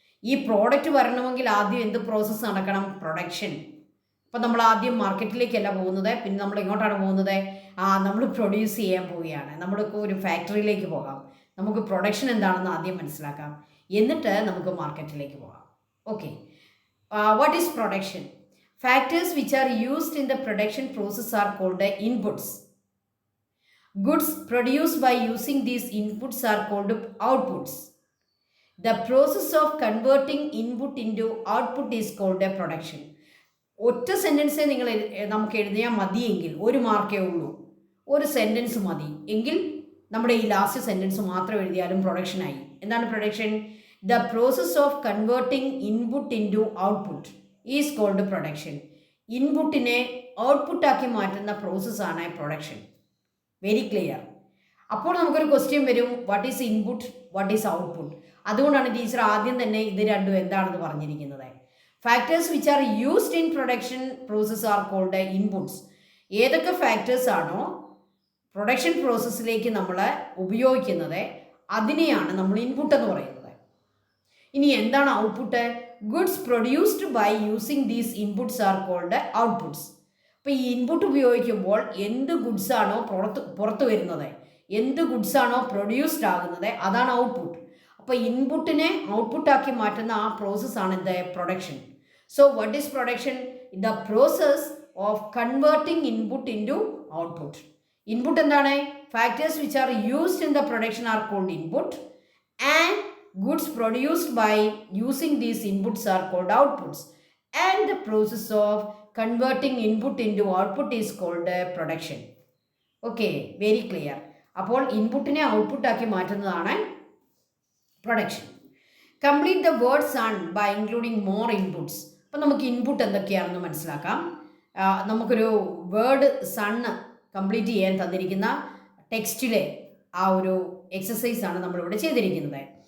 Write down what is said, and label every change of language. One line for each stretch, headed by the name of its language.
Malayalam: ഈ പ്രോഡക്റ്റ് വരണമെങ്കിൽ ആദ്യം എന്ത് പ്രോസസ്സ് നടക്കണം? പ്രൊഡക്ഷൻ. അപ്പം നമ്മൾ ആദ്യം മാർക്കറ്റിലേക്കല്ല പോകുന്നത്, പിന്നെ നമ്മൾ എങ്ങോട്ടാണ് പോകുന്നത്? നമ്മൾ പ്രൊഡ്യൂസ് ചെയ്യാൻ പോവുകയാണ്. നമ്മൾക്ക് ഒരു ഫാക്ടറിയിലേക്ക് പോകാം. നമുക്ക് പ്രൊഡക്ഷൻ എന്താണെന്ന് ആദ്യം മനസ്സിലാക്കാം, എന്നിട്ട് നമുക്ക് മാർക്കറ്റിലേക്ക് പോകാം.
English: Okay, what is production? Factors which are used in the production process are called the inputs. Goods produced by using these inputs are called outputs. The process of converting input into output is called a production.
Malayalam: ഒറ്റ സെൻറ്റൻസേ നമുക്ക് എഴുതിയാൽ മതിയെങ്കിൽ, ഒരു മാർക്കേ ഉള്ളൂ, ഒരു sentence മതി എങ്കിൽ നമ്മുടെ ഈ ലാസ്റ്റ് സെൻറ്റൻസ് മാത്രം എഴുതിയാലും പ്രൊഡക്ഷനായി. എന്താണ് production?
English: The process of converting input into output is called production.
Malayalam: ഇൻപുട്ടിനെ ഔട്ട്പുട്ടാക്കി മാറ്റുന്ന പ്രോസസ്സാണ് പ്രൊഡക്ഷൻ.
English: Very clear.
Malayalam: അപ്പോൾ നമുക്കൊരു ക്വസ്റ്റ്യൻ വരും,
English: What is input, what is output?
Malayalam: അതുകൊണ്ടാണ് ടീച്ചർ ആദ്യം തന്നെ ഇത് രണ്ടും എന്താണെന്ന് പറഞ്ഞിരിക്കുന്നത്.
English: Factors which are used in production process are called inputs.
Malayalam: ഏതൊക്കെ ഫാക്ടേഴ്സ് ആണോ പ്രൊഡക്ഷൻ പ്രോസസ്സിലേക്ക് നമ്മൾ ഉപയോഗിക്കുന്നത് അതിനെയാണ് നമ്മൾ ഇൻപുട്ട് എന്ന് പറയുന്നത്. ഇനി എന്താണ് output?
English: Goods produced by using these inputs are called outputs.
Malayalam: അപ്പോൾ ഈ ഇൻപുട്ട് ഉപയോഗിക്കുമ്പോൾ എന്ത് ഗുഡ്സ് ആണോ പുറത്ത് വരുന്നത്, എന്ത് ഗുഡ്സാണോ പ്രൊഡ്യൂസ്ഡ് ആകുന്നത് അതാണ് ഔട്ട്പുട്ട്. അപ്പോൾ ഇൻപുട്ടിനെ ഔട്ട്പുട്ടാക്കി മാറ്റുന്ന ആ പ്രോസസ്സാണ് എന്ത് production.
English: So what is production? The process of converting input into output.
Malayalam: Input എന്താണ്?
English: Factors which are used in the production are called input and goods produced by using these inputs are called outputs, and the process of converting input into output is called production. Okay, very clear.
Malayalam: അപ്പോൾ ഇൻപുട്ടിനെ output ആക്കി മാറ്റുന്നതാണ് production.
English: Complete the word sun by including more inputs.
Malayalam: അപ്പം നമുക്ക് input എന്തൊക്കെയാണെന്ന് മനസ്സിലാക്കാം. നമുക്കൊരു word sun complete ചെയ്യാൻ തന്നിരിക്കുന്ന ടെക്സ്റ്റിലെ ആ ഒരു എക്സസൈസാണ് നമ്മളിവിടെ ചെയ്തിരിക്കുന്നത്.